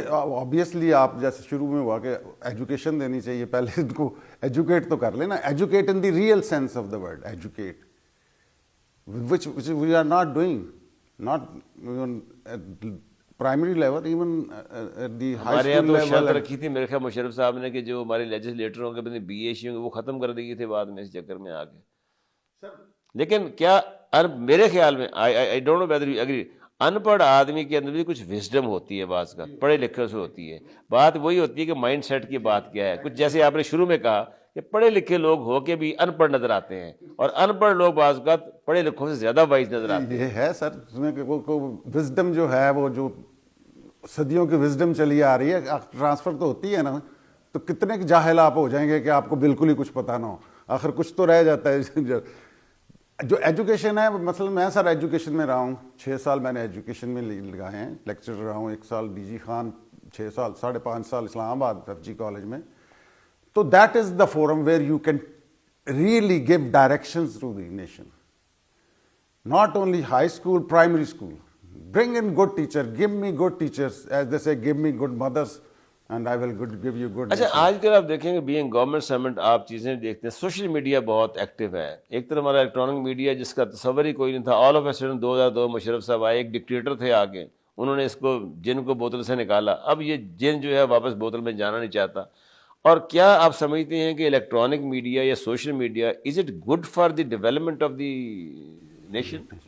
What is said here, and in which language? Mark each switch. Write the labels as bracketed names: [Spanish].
[Urdu] Obviously آپ جیسے شروع میں ہوا کہ ایجوکیشن دینی چاہیے، پہلے ان کو ایجوکیٹ تو کر لینا. [English] educate in the real sense of the word, educate which we are not doing, not even at primary level, even at the high [Urdu] ہمارے یہاں [English] school [Urdu] تو [English] level. [Urdu] شرط رکھی تھی میرے خیال مشرف صاحب نے کہ جو ہمارے لیجسلیٹر ہوں گے بی اے سی ہوں گے وہ ختم کر دی تھے بعد میں اس چکر میں آ کے. لیکن کیا میرے خیال میں [English] I don't know whether you agree، [Urdu] ان پڑھ آدمی کے اندر بھی کچھ وزڈم ہوتی ہے بعض کا، پڑھے لکھے سے ہوتی ہے. بات وہی ہوتی ہے کہ مائنڈ سیٹ کی بات کیا ہے. کچھ جیسے آپ نے شروع میں کہا کہ پڑھے لکھے لوگ ہو کے بھی ان پڑھ نظر آتے ہیں، اور ان پڑھ لوگ بعض کا پڑھے لکھوں سے زیادہ وائز نظر آتے ہیں. یہ ہے سر اس میں کہ وزڈم جو ہے وہ جو صدیوں کی وزڈم چلی آ رہی ہے، ٹرانسفر تو ہوتی ہے نا. تو کتنے جاہل آپ ہو جائیں گے کہ آپ کو بالکل ہی کچھ پتہ نہ ہو، آخر کچھ تو رہ جاتا ہے. جو ایجوکیشن ہے، مثلا میں سر ایجوکیشن میں رہا ہوں، 6 سال میں نے ایجوکیشن میں لگائے ہیں، لیکچر رہا ہوں. 1 سال ڈی جی خان، 6 سال 5.5 سال اسلام آباد ایف جی کالج میں. [English] تو that is the forum where you can really give directions to the nation. Not only high school, primary school. Bring in good teacher. Give me good teachers. As they say, give me good mothers and I will give you good. [Urdu] اچھا، آج کل آپ دیکھیں گے being government servant آپ چیزیں دیکھتے ہیں، سوشل میڈیا بہت ایکٹیو ہے. ایک طرف ہمارا الیکٹرانک میڈیا جس کا تصور ہی کوئی نہیں تھا، all of a sudden 2002 Musharraf صاحب آئے، ایک ڈکٹیٹر تھے آگے، انہوں نے اس کو جن کو بوتل سے نکالا. اب یہ جن جو ہے واپس بوتل میں جانا نہیں چاہتا. اور کیا آپ سمجھتے ہیں کہ الیکٹرانک میڈیا یا social media [English] Is it good for the development of the nation?